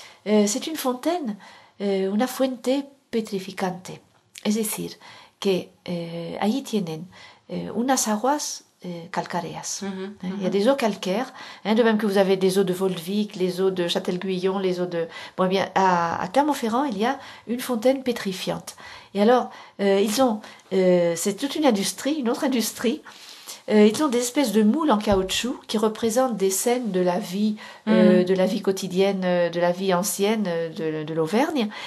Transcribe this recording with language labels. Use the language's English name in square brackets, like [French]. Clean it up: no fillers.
[French] C'est une fontaine, [Spanish] una fuente petrificante. Es decir, que allí tienen unas aguas calcareas. [French] Il y a des eaux calcaires, hein, de même que vous avez des eaux de Volvic, les eaux de Châtel-Guyon, les eaux de... Bon, eh bien, à Clermont-Ferrand, il y a une fontaine pétrifiante. Et alors, ils ont... c'est toute une autre industrie. Ils ont des espèces de moules en caoutchouc qui représentent des scènes de la vie, de la vie quotidienne, de la vie ancienne de l'Auvergne.